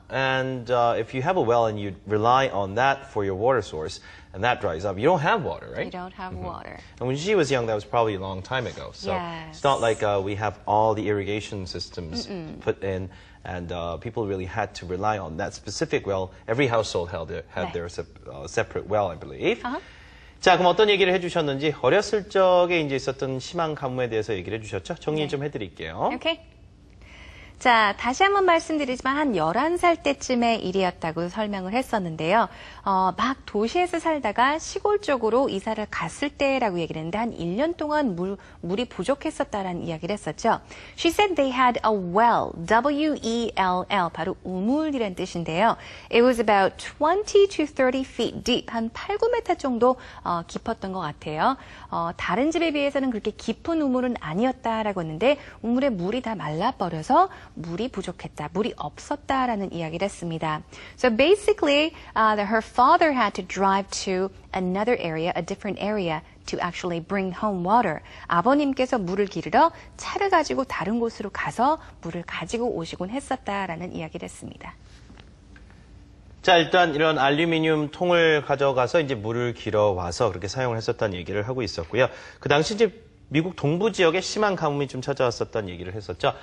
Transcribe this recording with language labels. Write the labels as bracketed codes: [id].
[en] And if you have a well and you rely on that for your water source, and that dries up, you don't have water, right? You don't have water. And when she was young, that was probably a long time ago. So Yes. it's not like we have all the irrigation systems put in, and people really had to rely on that specific well. Every household had their separate well, I believe. [ko] 자, 그럼 어떤 얘기를 해주셨는지 어렸을 적에 이제 있었던 심한 가뭄에 대해서 얘기를 해주셨죠? 정리 좀 해드릴게요. [en] Okay. [ko] 자, 다시 한번 말씀드리지만 한 11살 때쯤의 일이었다고 설명을 했었는데요. 막 도시에서 살다가 시골 쪽으로 이사를 갔을 때라고 얘기를 했는데 한 1년 동안 물이 부족했었다라는 이야기를 했었죠. [en] She said they had a well, W-E-L-L, [ko] 바로 우물이란 뜻인데요. [en] It was about 20 to 30 feet deep, [ko] 한 8, 9m 정도 깊었던 것 같아요. 다른 집에 비해서는 그렇게 깊은 우물은 아니었다라고 했는데 우물에 물이 다 말라버려서 물이 부족했다, 물이 없었다라는 이야기를 했습니다. [en] So basically, her father had to drive to another area, a different area, to actually bring home water. [ko] 아버님께서 물을 기르러 차를 가지고 다른 곳으로 가서 물을 가지고 오시곤 했었다라는 이야기를 했습니다. 자, 일단 이런 알루미늄 통을 가져가서 이제 물을 길어 와서 그렇게 사용을 했었다는 얘기를 하고 있었고요. 그 당시 이제 미국 동부 지역에 심한 가뭄이 좀 찾아왔었다는 얘기를 했었죠.